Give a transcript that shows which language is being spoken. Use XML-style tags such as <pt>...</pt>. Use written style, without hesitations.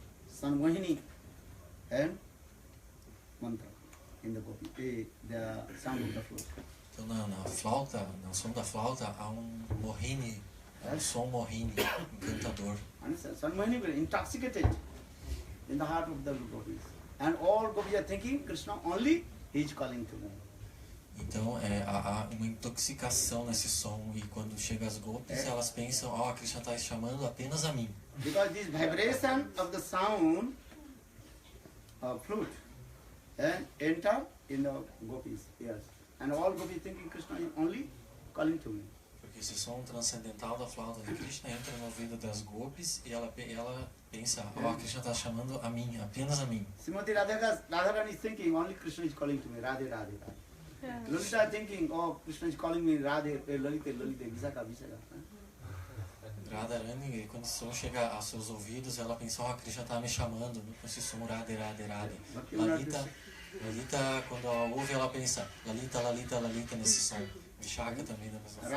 <en>Sanmohini and mantra in the gopi, the sound of the flute.</en> <pt>Então na flauta, no som da flauta, há mohini, som mohini, encantador.</pt> <en>And Sanmohini will intoxicated in the heart of the gopis. And all gopis are thinking Krishna only, he is calling to them.</en> <pt>Então há uma intoxicação nesse som e quando chega as gopis elas pensam, ó, Krishna está chamando apenas a mim.</pt> <en>Because this vibration of the sound of flute enter in the gopis' ears. And all gopis thinking Krishna is only calling to me.</en> <pt>Porque esse som transcendental da flauta de Krishna entra no ouvido das gopis e ela pensa, ó, Krishna está chamando a mim, apenas a mim.</pt> <en>Srimati Radharani is thinking only Krishna is calling to me, Radhe, Radhe, Radhe. Lalita is thinking, oh, Krishna is calling me, Radhe, Lalita, Lalita, Visakha, Visakha.</en> <pt>Radharani, quando esse som chega aos seus ouvidos, ela pensa, ó, Krishna está me chamando com esse som, Radhe, Radhe, Radhe. Lalita, quando ela ouve, ela pensa, Lalita, Lalita, Lalita, nesse som. Vishaka também da mesma forma.</pt>